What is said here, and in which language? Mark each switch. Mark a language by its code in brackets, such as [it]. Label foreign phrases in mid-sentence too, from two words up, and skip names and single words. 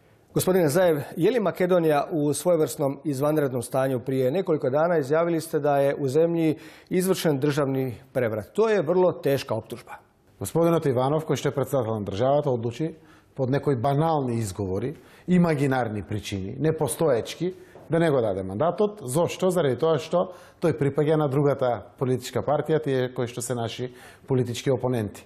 [hr] Gospodine Zaev, je li Makedonija u svojevrsnom izvanrednom stanju? Prije nekoliko dana izjavili ste da je u zemlji izvršen državni prevrat. To je vrlo teška optužba. [mk] Господинот Иванов, кој што е председател на државата, одлучи под некои банални изговори, имагинарни причини, непостоечки, да не го даде мандатот. Зошто? Заради тоа што тој припаѓа на другата политичка партија, тие кои што се наши политички опоненти.